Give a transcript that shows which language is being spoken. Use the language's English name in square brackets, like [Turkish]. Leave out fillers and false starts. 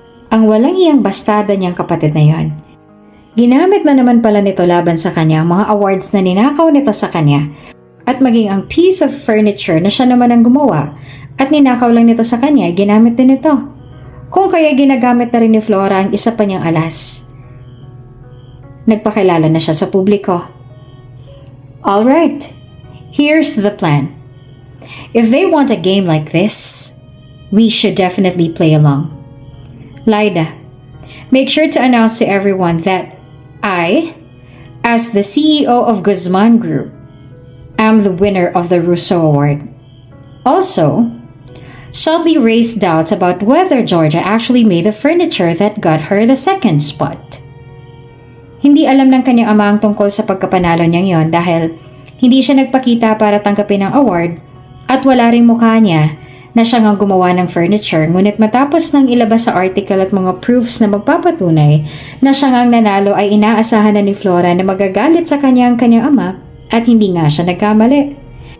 [Filipino] Ang walang iyang bastada niyang kapatid na yon. Ginamit na naman pala nito laban sa kanya ang mga awards na ninakaw nito sa kanya at maging ang piece of furniture na siya naman ang gumawa at ninakaw lang nito sa kanya, ginamit din ito. Kung kaya ginagamit na rin ni Flora ang isa pa niyang alas. Nagpakilala na siya sa publiko. [English] Alright, here's the plan. If they want a game like this, we should definitely play along. Lyda, make sure to announce to everyone that I, as the CEO of Guzman Group, am the winner of the Russo Award. Also, subtly raise doubts about whether Georgia actually made the furniture that got her the second spot. [Filipino] Hindi alam ng kanyang ama ang tungkol sa pagkapanalo niyang yon dahil hindi siya nagpakita para tanggapin ang award at wala ring mukha niya na siya ngang gumawa ng furniture, ngunit matapos nang ilabas sa article at mga proofs na magpapatunay na siya ngang nanalo ay inaasahan na ni Flora na magagalit sa kanyang ama at hindi nga siya nagkamali.